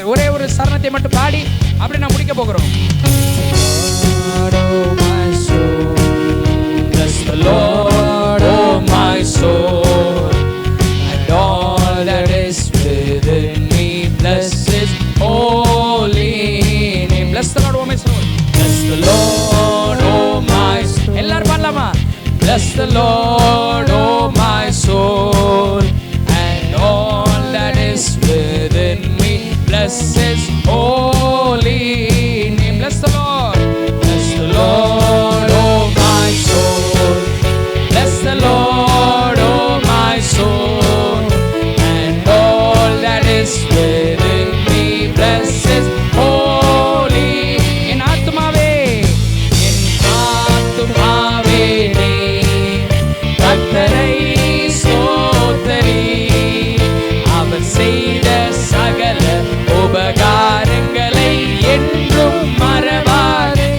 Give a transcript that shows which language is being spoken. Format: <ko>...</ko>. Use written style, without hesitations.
<ta>ஒரே ஒரு சரணத்தை மட்டும் பாடி அப்படி நான் முடிக்க போகிறோம்.</ta> <en>Lord, oh my soul. Bless the Lord, oh my soul, and all that is within me. Bless His holy name. Bless the Lord, oh my soul. Bless the Lord, oh my soul.</en> <ta>எல்லாரும் பாடலாமா?</ta> <en>Bless the Lord, oh my soul, and all that is within me. Bless His holy name. Bless the Lord. Bless the Lord, oh my soul. Bless the Lord, oh my soul, and all that is within me. Bless His holy.</en> <ta>என் ஆத்துமாவே, என் ஆத்துமாவே நீ கர்த்தரை ஸ்தோத்திரி. அவர் செய்த சகல உபகாரங்களை என்றும் மறவாதே.</ta>